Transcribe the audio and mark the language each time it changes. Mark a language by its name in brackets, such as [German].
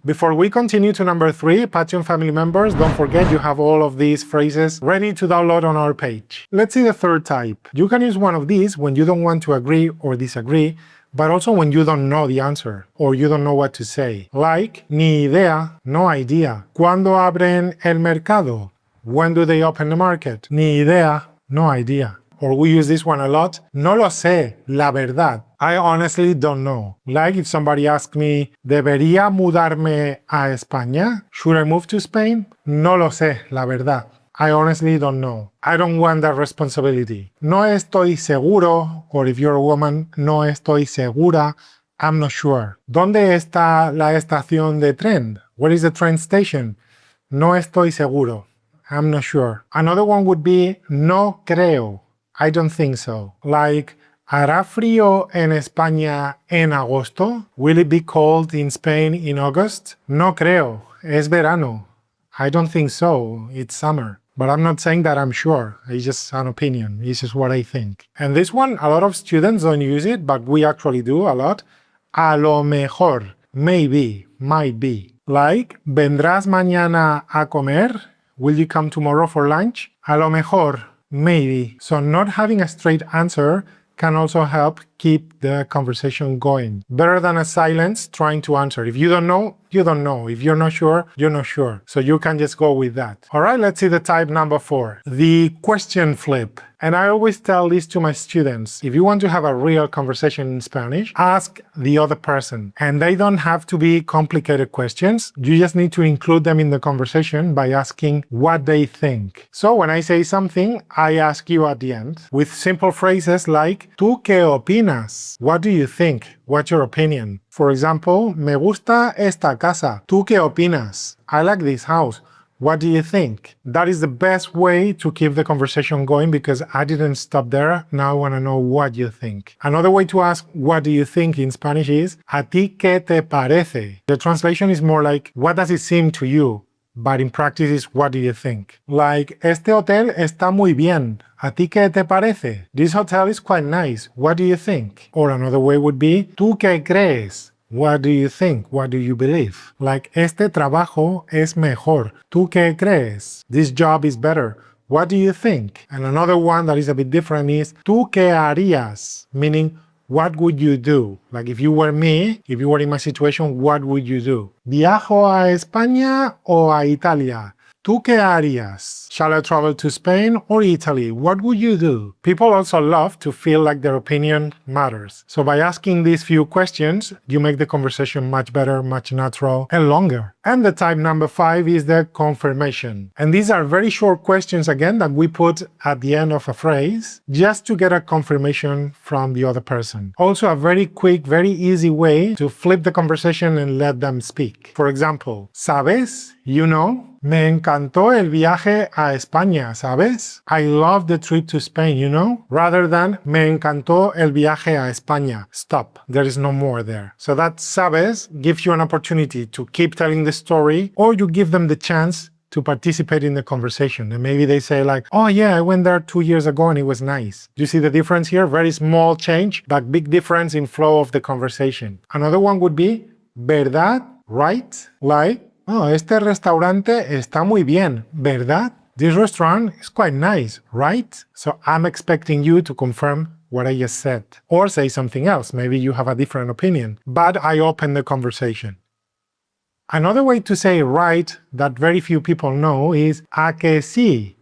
[English] Before we continue to number 3, Patreon family members, don't forget you have all of these phrases ready to download on our page. Let's see the third type. You can use one of these when you don't want to agree or disagree, but also when you don't know the answer or you don't know what to say. Like, [Spanish] ni idea, [English] no idea. [Spanish] ¿Cuándo abren el mercado? [English] When do they open the market? [Spanish] Ni idea, [English] no idea. Or we use this one a lot. [Spanish] No lo sé, la verdad. [English] I honestly don't know. Like if somebody asks me, [Spanish] ¿debería mudarme a España? [English] Should I move to Spain? [Spanish] No lo sé, la verdad. [English] I honestly don't know. I don't want that responsibility. [Spanish] No estoy seguro, [English] or if you're a woman, [Spanish] no estoy segura, [English] I'm not sure. [Spanish] ¿Dónde está la estación de tren? [English] Where is the train station? [Spanish] No estoy seguro. [English] I'm not sure. Another one would be [Spanish] no creo. [English] I don't think so. Like, [Spanish] ¿hará frío en España en agosto? [English] Will it be cold in Spain in August? [Spanish] No creo. Es verano. [English] I don't think so. It's summer. But I'm not saying that I'm sure. It's just an opinion. It's just what I think. And this one, a lot of students don't use it, but we actually do a lot. [Spanish] A lo mejor. [English] Maybe. Might be. Like, [Spanish] ¿vendrás mañana a comer? [English] Will you come tomorrow for lunch? [Spanish] A lo mejor. [English] Maybe. So not having a straight answer can also help keep the conversation going. Better than a silence trying to answer. If you don't know, you don't know. If you're not sure, you're not sure. So you can just go with that. All right, let's see the type number 4. The question flip. And I always tell this to my students. If you want to have a real conversation in Spanish, ask the other person. And they don't have to be complicated questions. You just need to include them in the conversation by asking what they think. So when I say something, I ask you at the end with simple phrases like, [Spanish] ¿Tú qué opinas? [English] What do you think? What's your opinion? For example, [Spanish] me gusta esta casa. ¿Tú qué opinas? [English] I like this house. What do you think? That is the best way to keep the conversation going because I didn't stop there. Now I want to know what you think. Another way to ask what do you think in Spanish is [Spanish] ¿A ti qué te parece? [English] The translation is more like what does it seem to you? But in practice is what do you think? Like, [Spanish] este hotel está muy bien. ¿A ti qué te parece? [English] This hotel is quite nice. What do you think? Or another way would be, [Spanish] ¿Tú qué crees? [English] What do you think? What do you believe? Like, [Spanish] este trabajo es mejor. ¿Tú qué crees? [English] This job is better. What do you think? And another one that is a bit different is, [Spanish] ¿Tú qué harías? [English] Meaning, what would you do? Like if you were me, if you were in my situation, what would you do? [Spanish] ¿Viajo a España o a Italia? ¿Tú qué harías? [English] Shall I travel to Spain or Italy? What would you do? People also love to feel like their opinion matters. So by asking these few questions, you make the conversation much better, much natural, and longer. And the type number 5 is the confirmation. And these are very short questions, again, that we put at the end of a phrase, just to get a confirmation from the other person. Also a very quick, very easy way to flip the conversation and let them speak. For example, ¿Sabes? You know? [Spanish] Me encantó el viaje a España, ¿sabes? [English] I love the trip to Spain, you know? Rather than [Spanish] me encantó el viaje a España. [English] Stop. There is no more there. So that ¿sabes? Gives you an opportunity to keep telling the story, or you give them the chance to participate in the conversation. And maybe they say like, oh yeah, I went there 2 years ago and it was nice. Do you see the difference here? Very small change, but big difference in flow of the conversation. Another one would be, ¿verdad? Right? Like, oh, [Spanish] este restaurante está muy bien, ¿verdad? [English] This restaurant is quite nice, right? So I'm expecting you to confirm what I just said. Or say something else. Maybe you have a different opinion. But I open the conversation. Another way to say right that very few people know is [Spanish] ¿a que sí?